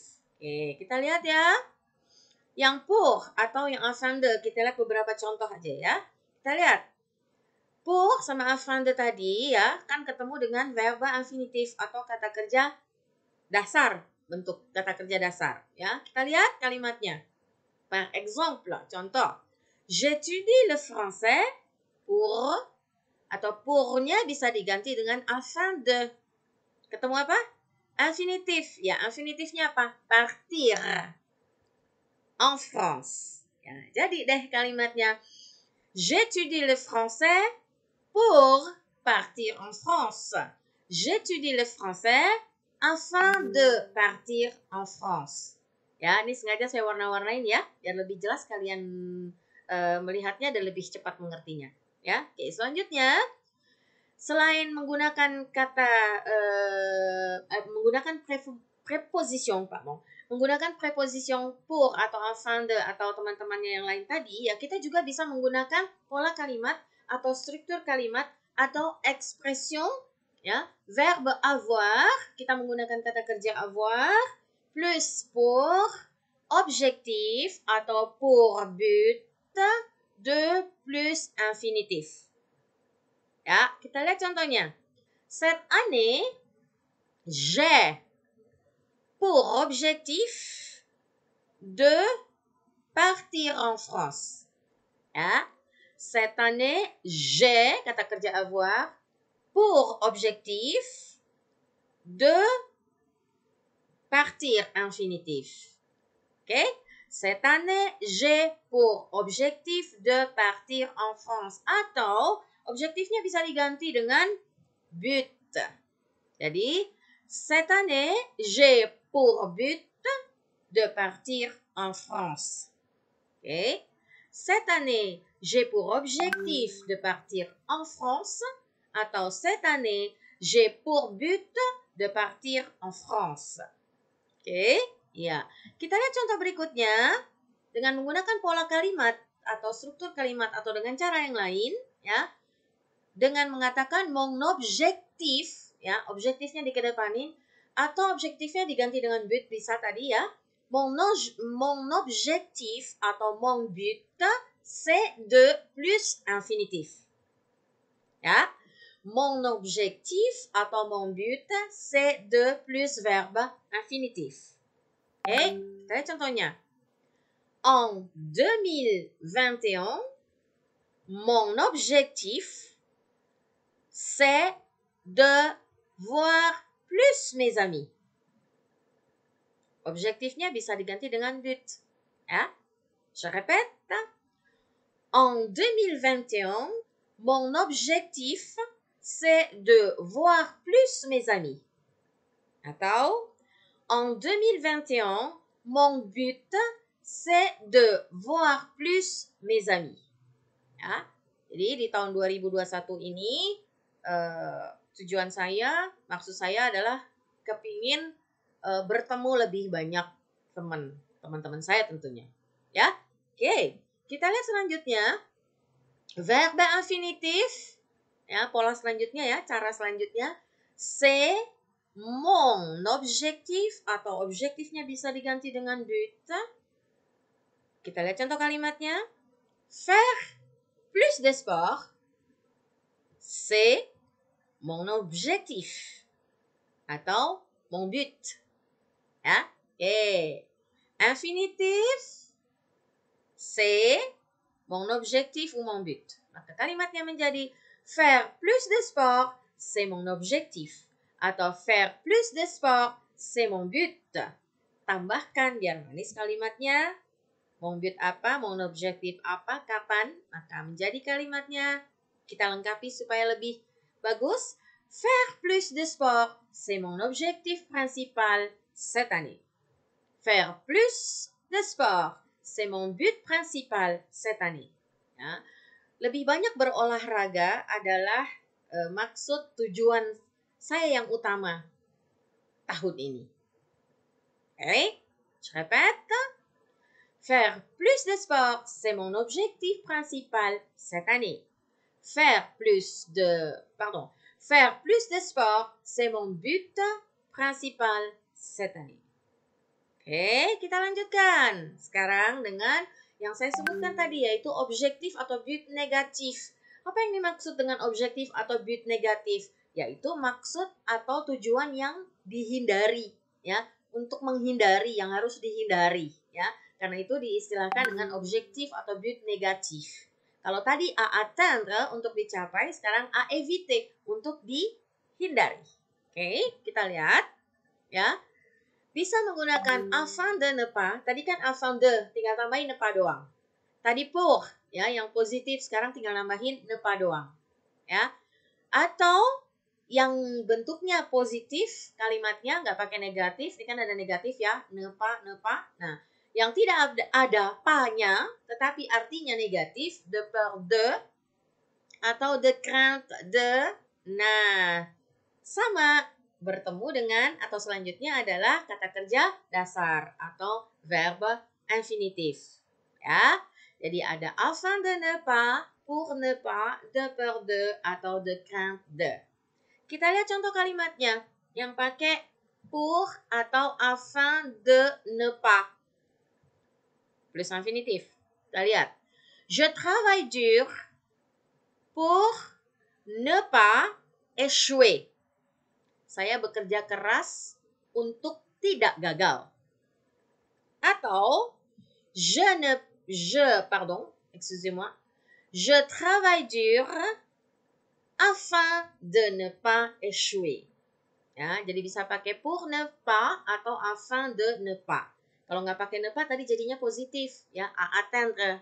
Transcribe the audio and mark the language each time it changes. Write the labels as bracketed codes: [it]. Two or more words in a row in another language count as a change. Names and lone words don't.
[id] Oke, kita lihat ya. Yang pour atau yang [fr] afin de, [id] kita lihat beberapa contoh aja ya. Kita lihat. Pour sama [fr] afin de [id] tadi ya, kan ketemu dengan verb infinitif atau kata kerja dasar, bentuk kata kerja dasar ya. Kita lihat kalimatnya. [fr] Par exemple, contoh. J'étudie le français pour, [id] atau pour-nya bisa diganti dengan [fr] afin de. [id] Ketemu apa? Infinitif. Ya, infinitifnya apa? [fr] Partir en France. [id] Ya, jadi deh kalimatnya. [fr] J'étudie le français pour partir en France. J'étudie le français afin de partir en France. [id] Ya, ini sengaja saya warna-warnain ya, biar lebih jelas kalian melihatnya dan lebih cepat mengertinya. Ya, oke, selanjutnya. Selain menggunakan kata menggunakan preposition, menggunakan preposition pour atau [fr] afin de [id] atau teman-temannya yang lain tadi, ya kita juga bisa menggunakan pola kalimat atau struktur kalimat atau expression, ya, [fr] verbe avoir, [id] kita menggunakan kata kerja avoir plus [fr] pour objectif [id] atau [fr] pour but de [id] plus infinitif. Ya, kita lihat contohnya. [fr] Cette année, j'ai pour objectif de partir en France. Ya, cette année, j'ai, [id] kata kerja avoir, [fr] pour objectif de partir [id] infinitif. Oke? [fr] Cette année, j'ai pour objectif de partir en France. [id] Atau objektifnya bisa diganti dengan but. Jadi, [fr] cette année, j'ai pour but de partir en France. [id] Okay? [fr] Cette année, j'ai pour objectif de partir en France. Atau cette année, j'ai pour but de partir en France. [id] Oke, ya. Kita lihat contoh berikutnya dengan menggunakan pola kalimat atau struktur kalimat atau dengan cara yang lain, ya. Dengan mengatakan [fr] mon objectif, [id] ya, objektifnya dikedepanin atau objektifnya diganti dengan but bisa tadi ya. [fr] Mon objectif atau mon but c'est de plus infinitif. [id] Ya. [fr] Mon objectif atau mon but c'est de plus verbe infinitif. [id] Oke, kita lihat contohnya. [fr] En 2021, mon objectif c'est de voir plus mes amis. [id] Objektifnya bisa diganti dengan but. Ya. [fr] Je répète. En 2021, mon objectif c'est de voir plus mes amis. Atau, en 2021, mon but c'est de voir plus mes amis. [id] Ya, jadi di tahun 2021 ini tujuan saya, maksud saya adalah kepingin bertemu lebih banyak teman-teman saya tentunya. Ya, oke. Kita lihat selanjutnya. [fr] Verbe infinitif. [id] Ya, pola selanjutnya ya, cara selanjutnya. [fr] C'est mon objectif [id] atau objektifnya bisa diganti dengan but. Kita lihat contoh kalimatnya. [fr] Faire plus de sport, c'est mon objectif atau mon but. [id] Ya, oke. Infinitif, [fr] c'est mon objectif ou mon but. [id] Maka kalimatnya menjadi [fr] faire plus de sport, c'est mon objectif. Atau faire plus de sport, c'est mon but. [id] Tambahkan biar manis kalimatnya. [fr] Mon but [id] apa, [fr] mon objektif [id] apa, kapan. Maka menjadi kalimatnya. Kita lengkapi supaya lebih bagus. [fr] Faire plus de sport, c'est mon objectif principal cette année. Faire plus de sport, c'est mon but principal cette année. [id] Ya. Lebih banyak berolahraga adalah maksud tujuan saya yang utama tahun ini. Oke, [fr] je répète. Faire plus de sport, c'est mon objectif principal cette année. Faire plus de sport, c'est mon but principal cette année. [id] Oke, kita lanjutkan. Sekarang dengan yang saya sebutkan tadi yaitu objektif atau but negatif. Apa yang dimaksud dengan objektif atau but negatif? Yaitu maksud atau tujuan yang dihindari, ya, untuk menghindari yang harus dihindari, ya. Karena itu diistilahkan dengan objektif atau but negatif. Kalau tadi [fr] à atteindre [id] untuk dicapai, sekarang [fr] à éviter [id] untuk dihindari. Oke, kita lihat, ya. Bisa menggunakan [fr] afin de ne pas. [id] Tadi kan [fr] afin de, [id] tinggal tambahin [fr] ne pas [id] doang. Tadi pour, ya, yang positif sekarang tinggal nambahin [fr] ne pas [id] doang. Ya. Atau yang bentuknya positif, kalimatnya nggak pakai negatif, ini kan ada negatif ya, [fr] ne pas, ne pas. [id] Nah, yang tidak ada pas-nya, tetapi artinya negatif, [fr] de peur de, atau de crainte de. [id] Nah, sama. Bertemu dengan atau selanjutnya adalah kata kerja dasar atau [fr] verbe infinitif. [id] Ya. Jadi ada [fr] afin de ne pas, pour ne pas, de peur de [id] atau [fr] de crainte de. [id] Kita lihat contoh kalimatnya yang pakai pour atau [fr] afin de ne pas. [id] Plus infinitif. Kita lihat. [fr] Je travaille dur pour ne pas échouer. [id] Saya bekerja keras untuk tidak gagal. [fr] Atau je travaille dur afin de ne pas échouer. [id] Ya, jadi bisa pakai [fr] pour ne pas [id] atau [fr] afin de ne pas. [id] Kalau nggak pakai [fr] ne pas [id] tadi jadinya positif, ya, [fr] à atteindre.